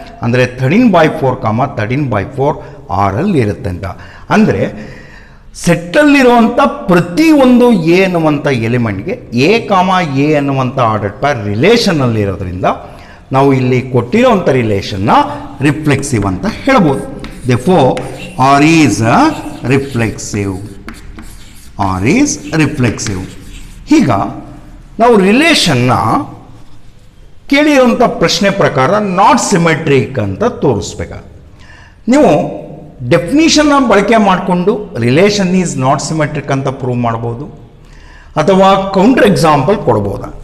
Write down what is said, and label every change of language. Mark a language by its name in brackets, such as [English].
[Kannada] ಅಂದರೆ 13/4, 13/4 ಆರಲ್ಲಿ ಇರುತ್ತೆ ಅಂತ. ಅಂದರೆ ಸೆಟ್ಟಲ್ಲಿರುವಂಥ ಪ್ರತಿಯೊಂದು ಎ ಅನ್ನುವಂಥ ಎಲಿಮೆಂಟ್ಗೆ ಎ, ಎ ಅನ್ನುವಂಥ ಆರ್ಡರ್ ಪೇರ್ ರಿಲೇಷನ್ನಲ್ಲಿರೋದ್ರಿಂದ ನಾವು ಇಲ್ಲಿ ಕೊಟ್ಟಿರೋವಂಥ ರಿಲೇಷನ್ನ ರಿಫ್ಲೆಕ್ಸಿವ್ ಅಂತ ಹೇಳ್ಬೋದು. [English] Therefore, R is reflexive. R is reflexive. [Kannada] ಈಗ ನಾವು ರಿಲೇಷನ್ನ ಕೇಳಿರುವಂಥ ಪ್ರಶ್ನೆ ಪ್ರಕಾರ ನಾಟ್ ಸಿಮೆಟ್ರಿಕ್ ಅಂತ ತೋರಿಸ್ಬೇಕು. ನೀವು ಡೆಫಿನಿಷನ್ನ ಬಳಕೆ ಮಾಡಿಕೊಂಡು ರಿಲೇಷನ್ ಈಸ್ ನಾಟ್ ಸಿಮೆಟ್ರಿಕ್ ಅಂತ ಪ್ರೂವ್ ಮಾಡ್ಬೋದು, ಅಥವಾ ಕೌಂಟರ್ ಎಕ್ಸಾಂಪಲ್ ಕೊಡ್ಬೋದ.